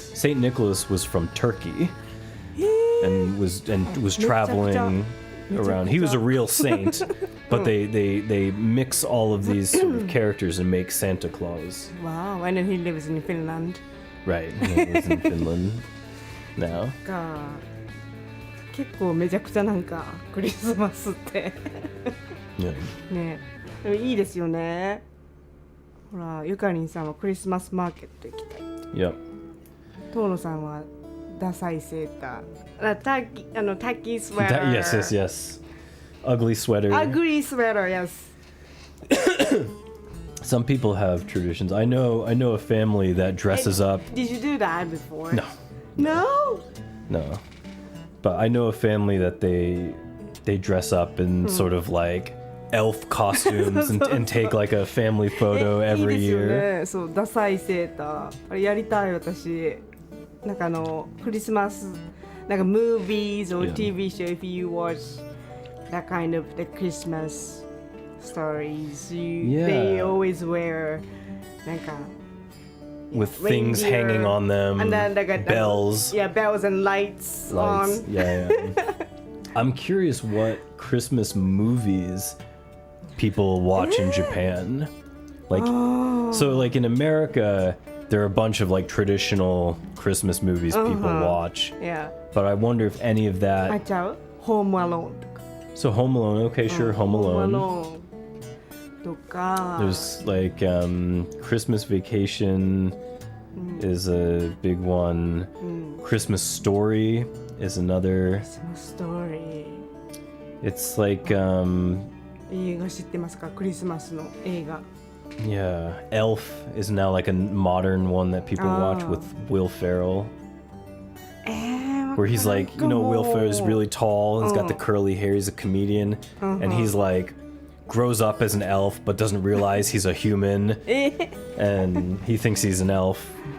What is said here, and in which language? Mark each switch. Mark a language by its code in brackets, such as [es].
[en] Saint Nicholas was from Turkey and was traveling around. He was a real saint, but they mix all of these sort of characters and make Santa Claus. Wow, and then he lives in Finland. Right, he lives in Finland now. [ja] か結構めちゃくちゃなんかクリスマスって [en] Yeah. [ja] ねでもいいですよね。ほらゆかりんさんはクリスマスマーケット行きたい。 [en] Yep. [ja] 遠野さんはダサいセーター。タッキースウェーター。 [en] Yes. Ugly sweater. Ugly sweater, yes. Some people have traditions. I know a family that dresses up. Did you do that before? No. No? But I know a family that they dress up in sort of like elf costumes and take like a family photo every [ja] いいですよ [en] year. [ja] ね。そうダサいセーターあれやりたい私。なんかクリスマスなんか [en] movies or Yeah. TV show if you watch that kind of the Christmas stories they always wear [ja] なんか [en] With things reindeer, hanging on them, and then they got bells. Yeah, bells and lights Lights. on. Yeah. I'm curious what Christmas movies people watch in Japan. Like, so like in America, there are a bunch of like traditional Christmas movies people watch. Yeah. But I wonder if any of [ja] あ [en] that. [ja] ちゃう Home Alone とか [en] So Home Alone, okay, sure, Home Alone. [ja] Alone とか [en] There's like Christmas Vacation is a big one. Christmas Story is another. Christmas Story It's like [ja] 映画知ってますかクリスマスの映画 [en] yeah, Elf is now like a modern one that people watch with Will Ferrell. Where he's like, you know, Will Ferrell is really tall and he's got the curly hair, he's a comedian, and he's like grows up as an elf but doesn't realize he's a human and he thinks he's an elf.